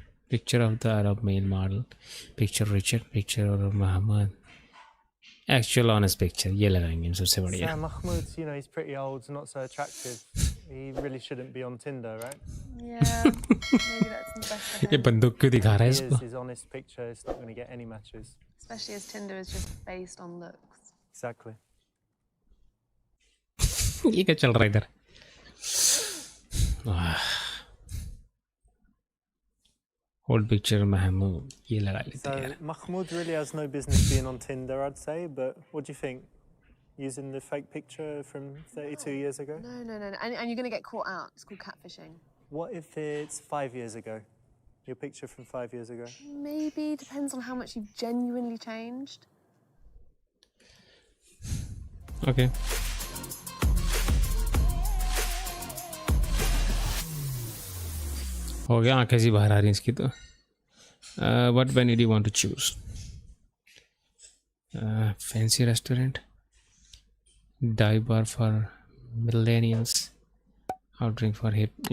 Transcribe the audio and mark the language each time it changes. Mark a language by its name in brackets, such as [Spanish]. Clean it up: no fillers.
[English] Picture of the Arab male model. Picture Richard. Picture of Muhammad. Actual honest picture. [Hindi] ये लगाएंगे हम सबसे बढ़िया. [English] Sam Mahmoud, you know, he's pretty old, not so attractive. He really shouldn't be on Tinder, right? Yeah, maybe that's the best for [Hindi] ये [English] him. [Hindi] बंदूक क्यों दिखा रहा है [English] He [Hindi] इसको? [English] is his honest picture. It's not going to get any matches. Especially as Tinder is just based on looks. Exactly. [Hindi] ये क्या चल रहा है इधर? [English] Old picture [Hindi] Mahmoud, ये लगा लेते हैं [English] So [Hindi] यार. [English] Mahmoud really has no business being on Tinder, I'd say. But what do you think? Using the fake picture from 32 years ago? No. And you're going to get caught out. It's called catfishing. What if it's 5 years ago? Your picture from 5 years ago? Maybe. Depends on how much you've genuinely changed. Okay. [Hindi] हो गया, आंखें सी बाहर आ रही हैं इसकी तो. [English] What venue do you want to choose? Fancy restaurant, dive bar for millennials, hot drink for hip.